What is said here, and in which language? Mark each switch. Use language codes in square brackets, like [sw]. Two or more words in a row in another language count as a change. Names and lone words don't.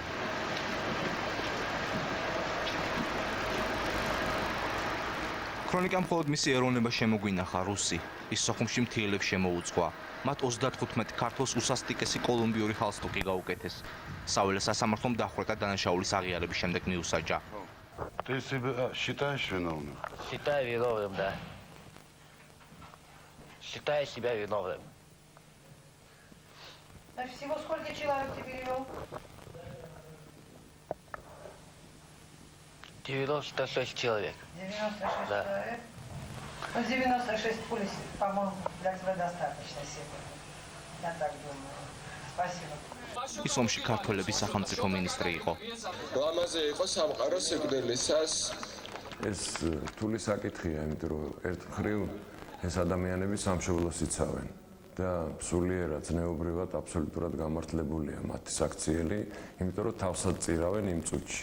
[ka] ქრონიკამ მხოლოდ მისი ეროვნება შემოგვინახა რუსი, ის სოხუმში მთიელებს შემოუძღვა. მათ 35 ქართველს უსასტიკესი კოლუმბიური ჰალსტუკი გაუკეთეს. საველე სასამართლომ დახვრეტა დანაშაულის აღიარების შემდეგ მიუსაჯა. [ru] Ты себя считаешь виновным? Считаю виновным, да. Считаю себя виновным. Значит, всего сколько человек ты перевел? 96 человек. 96 Да. человек. Ну, 96 пуль, по-моему, для тебя достаточно сегодня. Я так думаю. Спасибо. [ka] ის ომში ქართველების სახელმწიფო მინისტრი იყო. ლამაზე იყო სამყარო სიკვდილისას. ეს რთული საკითხია, იმიტომ რომ ერთ მხრივ ეს ადამიანები სამშობლოს იცავენ და სულიერად ზნეობრივად აბსოლუტურად გამართლებულია მათი საქციელი, იმიტომ რომ თავსად წირავენ იმ წუთში.